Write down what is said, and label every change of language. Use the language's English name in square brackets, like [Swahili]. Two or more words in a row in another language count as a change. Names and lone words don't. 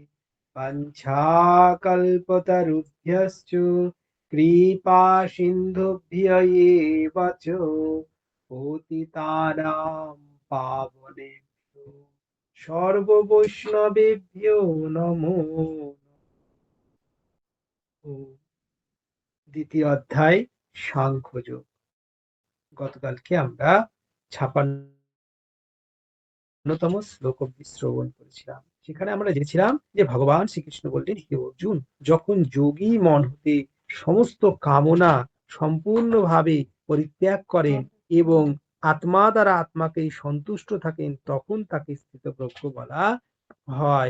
[Sanskrit] वञ्छाकल्पतरुभ्यश्च कृपा सिन्धुभ्य एव च पतितानां पावनेभ्यो সর্ববৈষ্ণবেভ্যো নমো নমঃ। [Bangla] দ্বিতীয় অধ্যায় সাংখ্যযোগ। গতকালকে আমরা ৫৬তম শ্লোক অবধি শ্রবণ করেছিলাম। সেখানে আমরা জেনেছিলাম যে ভগবান শ্রীকৃষ্ণ বললেন, হে অর্জুন, যখন যোগী মন হতে সমস্ত কামনা সম্পূর্ণভাবে পরিত্যাগ করেন এবং আত্মা দ্বারা আত্মাকে সন্তুষ্ট থাকেন, তখন তাকে স্থিতপ্রজ্ঞ বলা হয়।